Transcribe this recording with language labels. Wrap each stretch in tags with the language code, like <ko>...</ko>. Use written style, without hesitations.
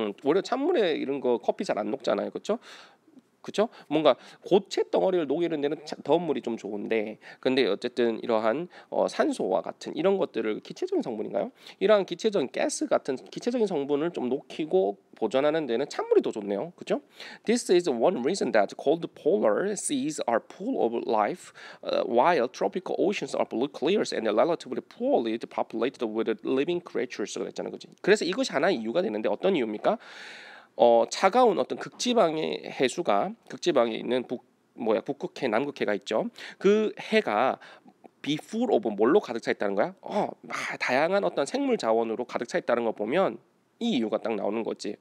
<ko>오히려 찬물에 이런 거 커피 잘 안 녹잖아요, 그렇죠? 그죠? 뭔가 고체 덩어리를 녹이는 데는 더운 물이 좀 좋은데, 근데 어쨌든 이러한 산소와 같은 이런 것들을 기체적인 성분인가요? 이러한 기체적인 가스 같은 기체적인 성분을 좀 녹이고 보존하는 데는 찬물이 더 좋네요. 그죠?</ko> <en>This is one reason that cold polar seas are full of life, while tropical oceans are blue clear and relatively poorly populated with living creatures.</en> <ko>그랬잖아요, 그지? 그래서 이것이 하나의 이유가 되는데 어떤 이유입니까? 차가운 어떤 극지방의 해수가 극지방에 있는 북극해, 남극해가 있죠. 그 해가</ko> <en>be full of</en> <ko>뭘로 가득 차 있다는 거야? 다양한 어떤 생물 자원으로 가득 차 있다는 거 보면 이 이유가 딱 나오는 거지.</ko>